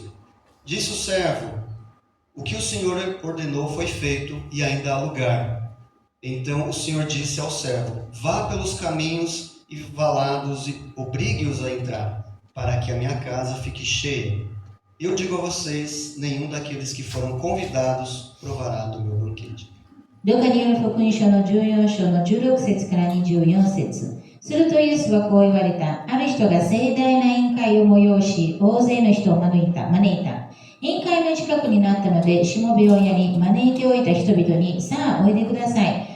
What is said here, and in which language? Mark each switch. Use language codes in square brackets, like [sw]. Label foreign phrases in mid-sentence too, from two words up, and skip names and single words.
[pt] Disse o servo: o que o senhor ordenou foi feito e ainda há lugar. Então o senhor disse ao servo: vá pelos caminhos e valados e obrigue-os a entrar, para que a minha casa fique cheia. Eu digo a vocês, nenhum daqueles que foram convidados provará do meu banquete. う。 [ja] ルカによる福音書の14章の16節から24節。するとイエスはこう言われた。ある人が盛大な宴会を催し、大勢の人を招いた。宴会の近くになったので、しもべをやり、招いておいた人々に、さあおいでください。